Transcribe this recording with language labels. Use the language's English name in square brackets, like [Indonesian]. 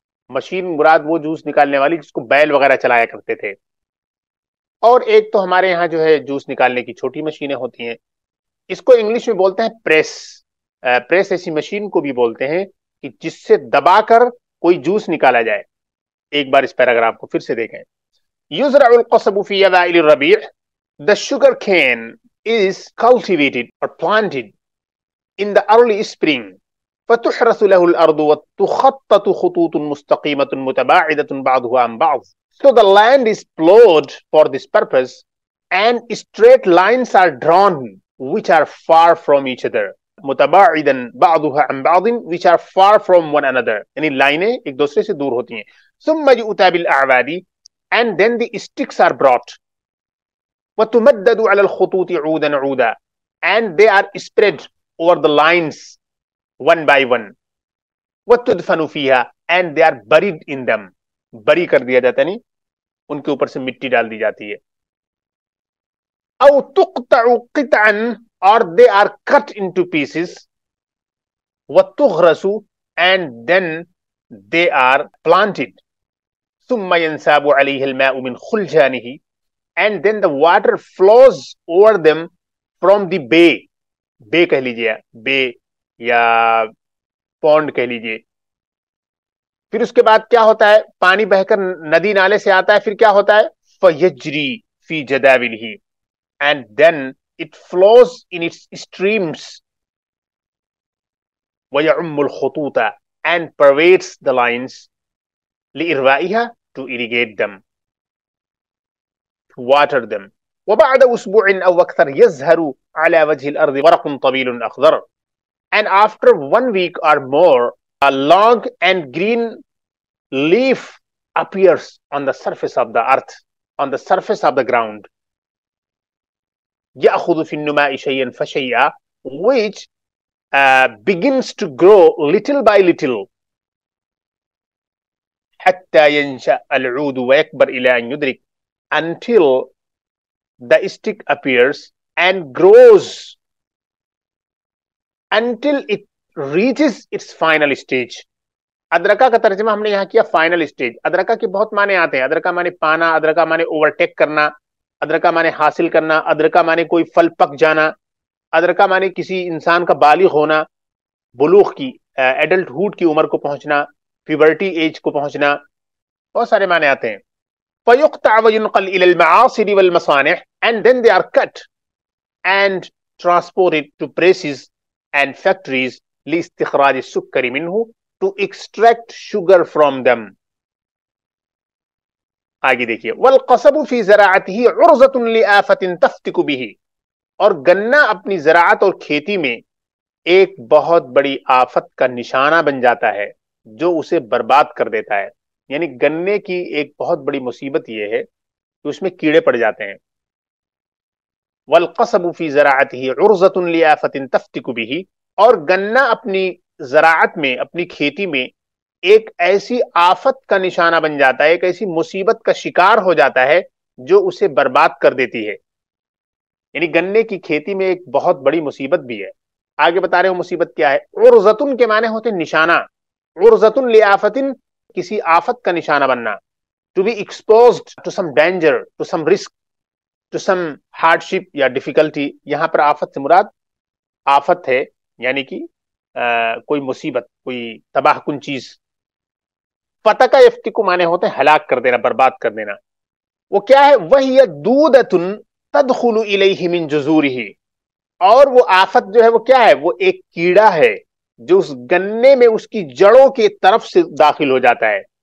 [Urdu] Machine مراد وہ juice نکالنے والی جس کو بیل وغیرہ چلایا کرتے تھے. اور ایک تو ہمارے یہاں جو ہے جوس نکالنے کی چھوٹی مشینیں ہوتی ہیں، اس کو انگلش میں بولتے ہیں پریس. پریس ایسی مشین کو بھی بولتے ہیں کہ جس سے دبا کر کوئی جوس نکالا جائے. ایک بار اس پیراگراف کو پھر سے دیکھیں. [Arabic] یزرع القصب فی اوائل الربیع، [English] the sugar cane is cultivated or planted in the early spring. [Arabic] فتحرث له الأرض وتخطط خطوط مستقيمة متباعدة بعضها عن بعض. [English] So the land is plowed for this purpose and straight lines are drawn which are far from each other. [Arabic] متباعدا بعضها عن بعض [English] which are far from one another. [Urdu] یعنی لائنیں ایک دوسرے سے دور ہوتی ہیں. [Arabic] ثم يؤتى بالأعواد [English] and then the sticks are brought. [Arabic] وَتُمَدَّدُ عَلَى الْخُطُوطِ عُودًا عُودًا, [English] and they are spread over the lines one by one. [Arabic] وَتُدْفَنُ فِيهَا, [English] and they are buried in them. [Urdu] بری کر دیا جاتا ہے, نہیں ان کے اوپر سے مٹی ڈال دی جاتی ہے. [Arabic] أَوْ تُقْطَعُ قِطْعًا, [English] or they are cut into pieces. [Arabic] وَتُغْرَسُ, [English] and then they are planted. [Arabic] ثُمَّ يَنْسَابُ عَلَيْهِ الْمَاءُ مِنْ خُلْجَانِهِ, [English] and then the water flows over them from the bay. [Urdu] بے کہہ لیجیے, بے یا پونڈ کہہ لیجیے. پھر اس کے بعد کیا ہوتا ہے, پانی بہ کر ندی نالے سے آتا ہے, پھر کیا ہوتا ہے, [Arabic] فَيَجْرِي فِي جَدَاوِلِهِ, [English] and then it flows in its streams. [Arabic] وَيَعُمُّ الْخُطُوطَ, [English] and pervades the lines. [Arabic] لِإِرْوَائِهَا, [English] to irrigate them, to water them. [Arabic] وَبَعْدَ أُسْبُوعٍ أَوْ أَكْثَرٍ يَظْهَرُ عَلَى وَجْهِ الْأَرْضِ وَرَقٌ طَوِيلٌ أَخْضَرٌ, [English] and after 1 week or more, a long and green leaf appears on the surface of the earth, on the surface of the ground. [Arabic] يَأْخُذُ فِي النُّمَاءِ شَيْئًا فَشَيْئًا, [English] which begins to grow little by little. [Arabic] حَتَّى يَنْشَأَ الْعُودُ وَيَكْبَرْ إِلَى أَنْ يُدْرِكَ, [English] until the stick appears and grows until it reaches its final stage. [Urdu] ادرکا کا ترجمہ ہم نے یہاں کیا فائنل اسٹیج. ادرکا کے بہت معنی آتے ہیں. ادرکا معنی پانا, ادرکا معنی اوورٹیک کرنا, ادرکا معنی حاصل کرنا, ادرکا معنی کوئی پھل پک جانا, ادرکا معنی کسی انسان کا بالغ ہونا, بلوغ کی ایڈلٹ ہوڈ کی عمر کو پہنچنا, پیورٹی ایج کو پہنچنا, بہت سارے معنی آتے ہیں. [Arabic] فَيُقْطَعْ وَيُنْقَلْ إِلَى الْمَعَاصِرِ وَالْمَصَانِعِ, [English] and then they are cut and transported to presses and factories [Arabic] لِاسْتِخْرَاجِ السُّكَّرِ مِنْهُ, [English] to extract sugar from them. [Urdu] آگے دیکھیے, [Arabic] وَالْقَصَبُ فِي زَرَاعَتِهِ عُرْضَةٌ لِآفَةٍ تَفْتِكُ بِهِ, [Urdu] اور گنا اپنی زراعت اور کھیتی میں ایک بہت بڑی آفت کا نشانہ بن جاتا ہے جو اسے برباد کر دیتا ہے. یعنی گنے کی ایک بہت بڑی مصیبت یہ ہے کہ اس میں کیڑے پڑ جاتے ہیں. [Arabic] وَالْقَصَبُ فِي زَرَاعَتِهِ عُرْضَةٌ لِآفَةٍ تَفْتِكُ بِهِ, [Urdu] اور گنا اپنی زراعت میں, اپنی کھیتی میں ایک ایسی آفت کا نشانہ بن جاتا ہے, ایک ایسی مصیبت کا شکار ہو جاتا ہے جو اسے برباد کر دیتی ہے. یعنی گنے کی کھیتی میں ایک بہت بڑی مصیبت بھی ہے. آگے بتا رہے ہو مصیبت کیا ہے. عرضتن کے معنی ہوتے نشانہ, عرضتن لآفتن, کسی آفت کا نشانہ بننا. [English] to be exposed to some danger, to some risk, to some hardship یا difficulty. [Urdu] یہاں پر آفت سے مراد آفت ہے یعنی کہ کوئی مصیبت, کوئی تباہ کن چیز. فتح کا یفتکو معنی ہوتے ہیں ہلاک کر دینا, برباد کر دینا. وہ کیا ہے, [Arabic] وَهِيَ دُودَةٌ تَدْخُلُ إِلَيْهِ مِن جُذُورِهِ, [Urdu] اور وہ آفت جو ہے وہ کیا ہے, وہ ایک کیڑا ہے جو اس گنے میں اس کی جڑوں کی طرف سے داخل ہو جاتا ہے.